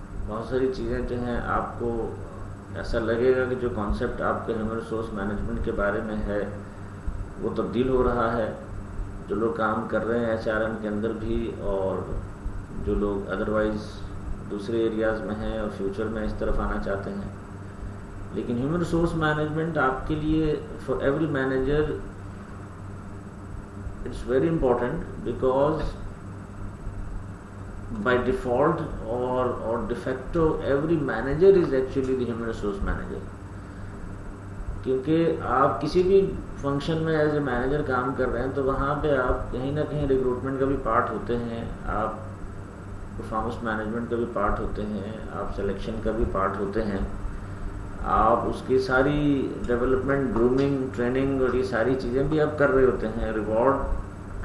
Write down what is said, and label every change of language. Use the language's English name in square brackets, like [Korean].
[Urdu] بہت ساری چیزیں جو ہیں آپ کو ایسا لگے گا کہ جو کانسیپٹ آپ کے ہیومن ریسورس مینجمنٹ کے بارے میں ہے وہ تبدیل ہو رہا ہے. جو لوگ کام کر رہے ہیں HRM کے اندر بھی, اور جو لوگ ادروائز دوسرے ایریاز میں ہیں اور فیوچر میں اس طرف آنا چاہتے ہیں. لیکن ہیومن ریسورس مینجمنٹ آپ کے لیے, [English] For every manager, it's very important because by default or de facto every manager is actually the human resource manager. [Urdu] کیونکہ آپ کسی بھی فنکشن میں ایز اے مینیجر کام کر رہے ہیں تو وہاں پہ آپ کہیں نہ کہیں ریکروٹمنٹ کا بھی پارٹ ہوتے ہیں, آپ پرفارمنس مینجمنٹ کا بھی پارٹ ہوتے ہیں, آپ سلیکشن کا بھی پارٹ ہوتے ہیں, آپ اس کی ساری ڈیولپمنٹ, گرومنگ, ٹریننگ اور یہ ساری چیزیں بھی آپ کر رہے ہوتے ہیں, ریوارڈ